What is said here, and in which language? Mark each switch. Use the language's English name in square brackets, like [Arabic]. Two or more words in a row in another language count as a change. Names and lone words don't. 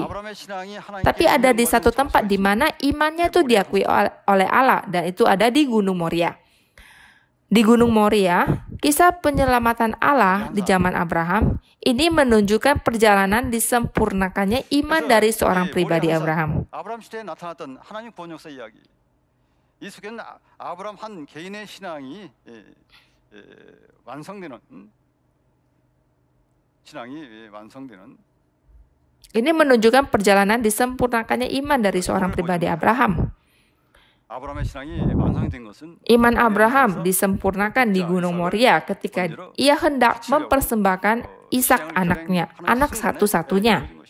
[Indonesian] Tapi ada di satu tempat di mana imannya itu diakui oleh Allah, dan itu ada di Gunung Moria. Di Gunung Moria, kisah penyelamatan Allah di zaman Abraham ini menunjukkan perjalanan disempurnakannya iman dari seorang pribadi Abraham. [Korean] 아브라함 시대에 나타났던 하나님 구원 역사 이야기. 이 속에는 아브라함 한 개인의 신앙이 완성되는 [Indonesian] Ini menunjukkan perjalanan disempurnakannya iman dari seorang pribadi Abraham. Iman Abraham disempurnakan di Gunung Moria ketika ia hendak mempersembahkan Ishak anaknya, anak satu-satunya.